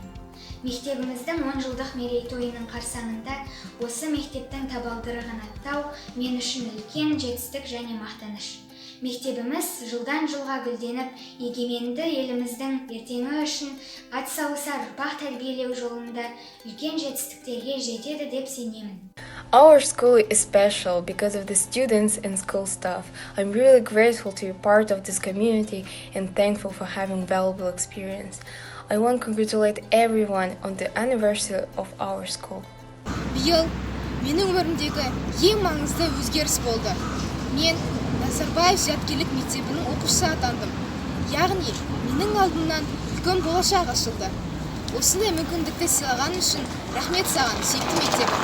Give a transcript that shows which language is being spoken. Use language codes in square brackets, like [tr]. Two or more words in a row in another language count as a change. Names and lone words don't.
[kk] Мектебіміздің 10 жылдық мерейтойының қарсаңында осы мектептің табалдырығын аттау мен үшін үлкен жетістік және мақтаныш. Мектебіміз жылдан жылға гүлденіп, егеменді еліміздің ертеңі үшін атсалысар ұрпақ тәрбиелеу жолында үлкен жетістіктерге жетеді деп сенемін. [en] Our school is special because of the students and school staff. I'm really grateful to be part of this community and thankful for having valuable experience. I want to congratulate everyone on the anniversary of our school. [kk] Биыл менің өмірімдегі ең маңызды өзгеріс болды. Мен Назарбаев зияткерлік мектебінің оқушысы атандым. Яғни, менің алдымнан үлкен болашақ ашылды. Осындай мүмкіндікті сыйлаған үшін рахмет саған, сүйікті мектебім.